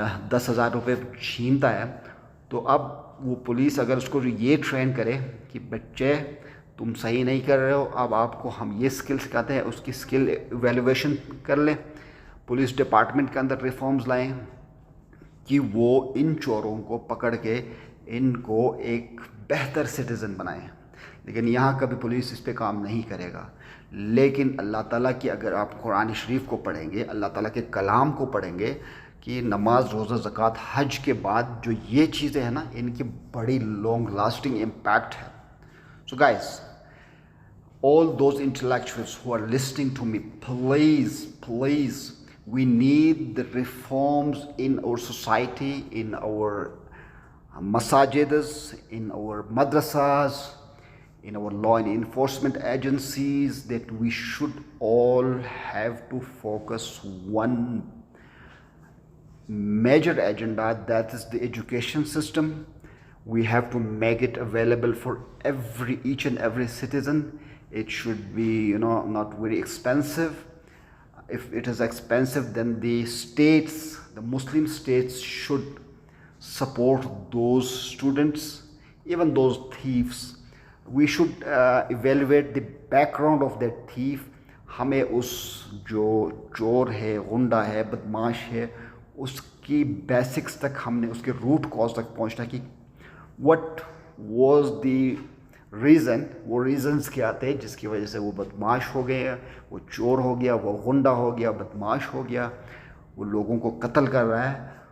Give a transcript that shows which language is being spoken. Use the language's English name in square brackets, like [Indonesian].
[Urdu] 10,000 روپے چھینتا ہے، تو اب وہ پولیس اگر اس کو یہ ٹرین کرے کہ بچے تم صحیح نہیں کر رہے ہو، اب آپ کو ہم یہ سکل سکھاتے ہیں، اس کی سکل ایویلویشن کر لیں، پولیس ڈپارٹمنٹ کے اندر ریفارمز لائیں کہ وہ ان چوروں کو پکڑ کے ان کو ایک بہتر سٹیزن بنائیں. لیکن یہاں کبھی پولیس اس پہ کام نہیں کرے گا. لیکن اللہ تعالیٰ کی اگر آپ قرآن شریف کو پڑھیں گے، اللہ تعالیٰ کے کلام کو پڑھیں گے کہ نماز، روزہ، زکوٰۃ، حج کے بعد جو یہ چیزیں ہیں نا، ان کی بڑی لانگ لاسٹنگ امپیکٹ ہے. [English] So guys, all those intellectuals who are listening to me, please, we need the reforms in our society, in our masajids, in our madrasas, in our law and enforcement agencies, that we should all have to focus one major agenda, that is the education system. We have to make it available for each and every citizen. It should be, not very expensive. If it is expensive, then the states, the Muslim states, should support those students, even those thieves. We should evaluate the background of that thief. [Urdu] ہمیں اس جو چور ہے، غنڈہ ہے، بدماش ہے، اس کی basics تک ہم نے، اس کے روٹ کاز تک پہنچنا کہ [English] what was the reason, [Urdu] وہ ریزنس کیا تھے جس کی وجہ سے وہ بدماش ہو گئے، وہ چور ہو گیا، وہ غنڈہ ہو گیا، بدماش ہو گیا، وہ لوگوں کو قتل کر رہا ہے.